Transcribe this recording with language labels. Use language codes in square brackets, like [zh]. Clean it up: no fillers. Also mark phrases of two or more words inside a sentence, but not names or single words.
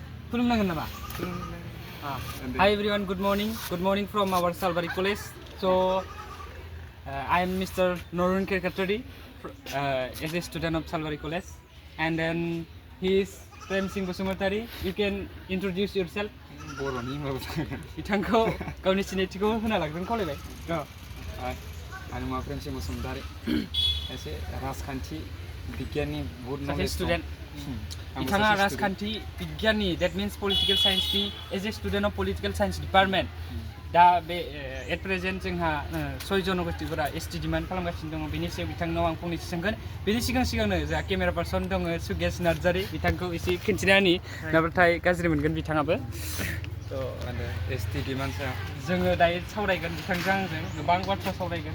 [brx] खुलुमनांगोन नामा? [en] Hi everyone, good morning. Good morning from our Salbari College. So I am Mr. Kokrajhar, as a student of Salbari College, and then he is Premsing Basumatary. You can introduce yourself. Bodoland [brx] बिथांखौ गावनि सिनायथिखौ होना लाग्रोन खावलायबाय. Amàí Premsing Basumatary एसे राजखान्थि बिगियाननि बहुत सासे स्टुडेन्ट. बिथाङा राजखान्थि बिगियाननि [en] that means political science [brx] नि [en] as a student of political science department. [brx] दा बे [en] at present [brx] जोंहा 6 जनगोष्ठिफोरा [en] ST demand [brx] खालामगासिनो दङ. बेनि सायाव बिथांनाव आं फंनैसो सोंगोन. बेनि सिगांनो जोंहा [en] camera person [brx] दङ सुगेश नार्जारी. बिथांखौ एसे खिन्थिनानै नाथाय गाज्रि मोनगोन बिथाङाबो. [en] ST demand [brx] जोङो दायो सावरायगोन बिथांजों आंजों गोबां बाथ्रा सावरायगोन.